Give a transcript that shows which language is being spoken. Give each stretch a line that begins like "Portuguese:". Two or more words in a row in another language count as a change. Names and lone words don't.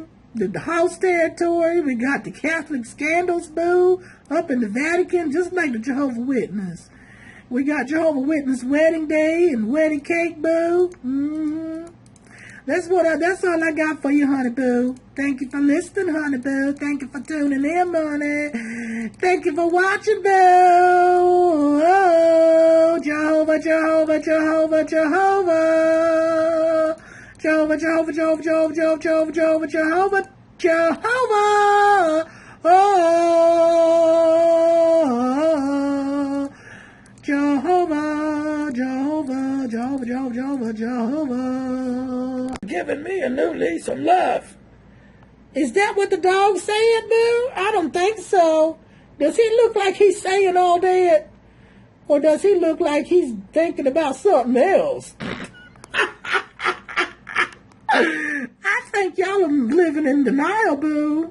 English: The house territory, we got the Catholic Scandals, boo, up in the Vatican, just like the Jehovah's Witness. We got Jehovah's Witness wedding day and wedding cake, boo. That's all I got for you, honey boo. Thank you for listening, honey boo. Thank you for tuning in, honey. Thank you for watching, boo. Oh, Jehovah, Jehovah, Jehovah, Jehovah. Jehovah, Jehovah, Jehovah, Jehovah, Jehovah, Jehovah, Jehovah, Jehovah, Jehovah. Oh, Jehovah, Jehovah, Jehovah, Jehovah, Jehovah, Jehovah. Giving me a new lease of life. Is that what the dog's saying, boo? I don't think so. Does he look like he's saying all that? Or does he look like he's thinking about something else? I think y'all are living in denial, boo.